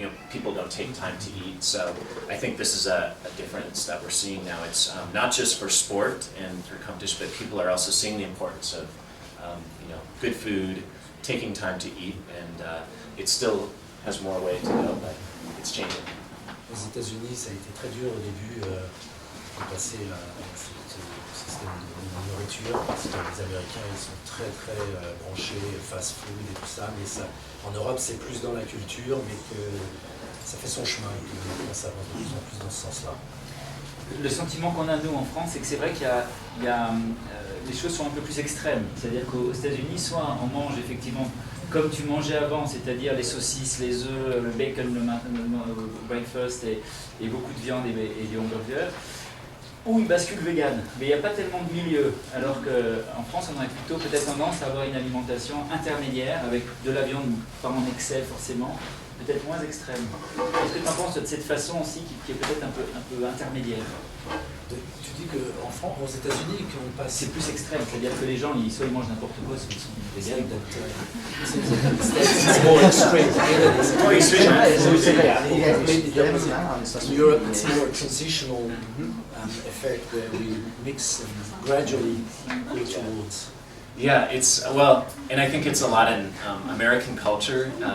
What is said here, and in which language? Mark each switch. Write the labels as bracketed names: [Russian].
[English] People don't take time to eat, so I think this is a difference that we're seeing now. It's not just for sport and for competition, but people are also seeing the importance of good food taking time to eat, and it still has more way to go, but it's changing. [French] Aux États-Unis, ça a été très dur au début de passer à ce système de nourriture, parce que les Américains ils sont très branchés fast-food et tout ça, mais ça, en Europe c'est plus dans la culture, mais que ça fait son chemin et que ça avance de plus en plus dans ce sens-là. Le sentiment qu'on a nous en France, c'est que c'est vrai qu'il y a les choses sont un peu plus extrêmes. C'est-à-dire qu'aux États-Unis, soit on mange effectivement comme tu mangeais avant, c'est-à-dire les saucisses, les œufs, le bacon le breakfast et beaucoup de viande et des hamburgers, ou ils basculent vegan. Mais il n'y a pas tellement de milieu. Alors qu'en France, on a plutôt peut-être tendance à avoir une alimentation intermédiaire avec de la viande, pas en excès forcément, peut-être moins extrême. Est-ce que tu en penses de cette façon aussi qui est peut-être un peu intermédiaire? Tu dis qu'en France, aux États-Unis, qu'on passe. C'est plus extrême, c'est-à-dire que les gens, soit ils mangent n'importe quoi, soit ils sont véganes. [English] It's more extreme. More extreme. In Europe, it's more transitional effect where we mix and gradually go towards. Yeah, it's, well, and I think it's a lot in American culture.